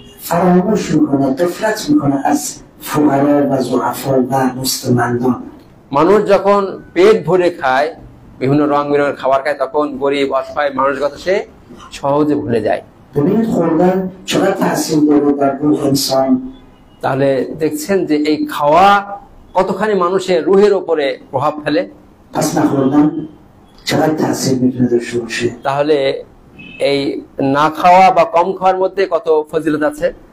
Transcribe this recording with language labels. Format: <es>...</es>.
<fa>فراموش میکنه، غفلت میکنه از فقرا و ضعفا و مستمندان.</fa> <bn>মানুষ যখন পেট ভরে খায়, বিভিন্ন রং বেরঙের খাবার খায়, তখন গরিব অসহায় মানুষের কথা সে সহজে ভুলে যায়।</bn> <fa>ببینید خوردن چقدر تاثیر داره در روح انسان.</fa> <bn>তাহলে দেখছেন যে এই খাওয়া কতখানি মানুষের রুহের উপরে প্রভাব ফেলে।</bn> <fa>پس نخوردن چقدر تاثیر میتونه داشته باشه.</fa> <bn>তাহলে এই না খাওয়া বা কম খাওয়ার মধ্যে কত ফজিলত আছে।</bn>